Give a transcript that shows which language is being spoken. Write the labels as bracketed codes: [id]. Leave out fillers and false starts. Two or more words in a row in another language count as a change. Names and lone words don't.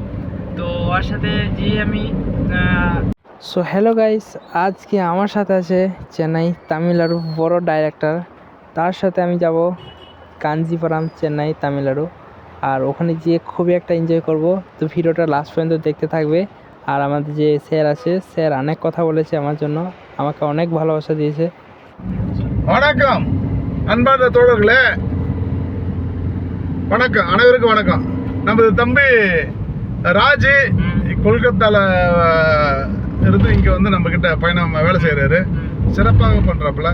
[bn] তো ওর সাথে যে আমি [en] so hello guys, [bn] আজকে আমার সাথে আছে চেন্নাই তামিলনাড়ু বড় ডাইরেক্টর। তার সাথে আমি যাব কাঞ্জিপুরম চেন্নাই তামিলনাড়ু, আর ওখানে গিয়ে খুবই একটা এনজয় করব। তো ভিডিওটা লাস্ট পর্যন্ত দেখতে থাকবে। আর আমাদের যে স্যার আছে, স্যার অনেক কথা বলেছে আমার জন্য, আমাকে অনেক ভালোবাসা দিয়েছে। [ta] வணக்கம் அன்பார்ந்த தோழர்களே, வணக்கம், அனைவருக்கும் வணக்கம். நமது தம்பி ராஜி கொல்கத்தால இருந்து இங்கே வந்து நம்ம கிட்ட பயணம் வேலை செய்கிறாரு. சிறப்பாக பண்ணுறாப்புல.